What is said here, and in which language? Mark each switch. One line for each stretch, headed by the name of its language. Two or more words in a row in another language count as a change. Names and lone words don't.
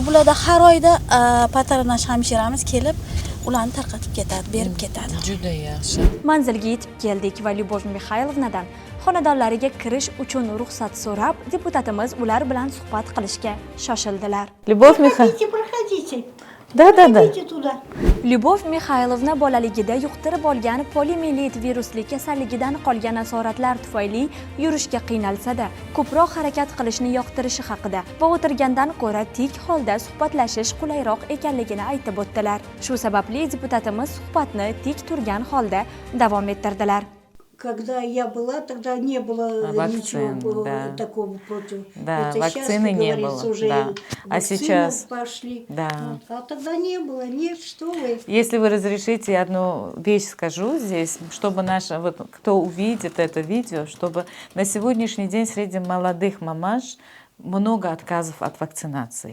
Uzbek: Bularda har oyda patronaj hamshiramiz kelib ularni tarqatib ketadi, berib ketadi. Juda yaxshi. Manzilga yetib keldik va Lyubov Mixaylovnadan xonadonlariga kirish uchun ruxsat so'rab, deputatimiz ular bilan suhbat qilishga shoshildilar. Lyubov Mixaylovna.
Russian: Проходите. Да. Идите туда.
Uzbek: Lyubov Mixaylovna bolaligida yuqtirib olgan poliomiyelit virusli kasalligidan qolgan asoratlar tufayli yurishga qiynalsa-da, ko'proq harakat qilishni yoqtirishi haqida va o'tirgandan ko'ra tik holda suhbatlashish qulayroq ekanligini aytib o'tdilar. Shu sababli deputatimiz suhbatni tik turgan holda davom ettirdilar.
Russian: Когда я была, тогда не было ничего такого против. Да, это вакцины сейчас, не говорится, было. Уже А сейчас пошли. Да. Вот. А тогда не было. Нет, что вы. Если вы разрешите, я одну вещь скажу здесь, чтобы кто увидит это видео, чтобы на сегодняшний день среди молодых мамаш много отказов от вакцинации.